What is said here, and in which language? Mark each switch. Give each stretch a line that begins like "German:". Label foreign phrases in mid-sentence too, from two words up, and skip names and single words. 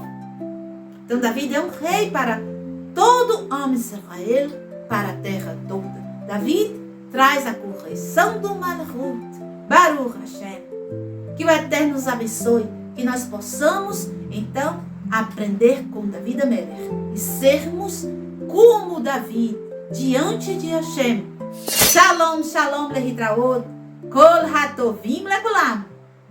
Portuguese: Então David é um rei para todo homem de Israel, para a terra toda. David traz a correção do Malchut.
Hebrew: ברוך השם.
Portuguese: Que o Eterno nos abençoe, que nós possamos, então, aprender com
Hebrew: דוד המלך
Portuguese: e sermos como David diante de Hashem.
Hebrew: שלום, שלום, להתראות, כל הטובים לכולם.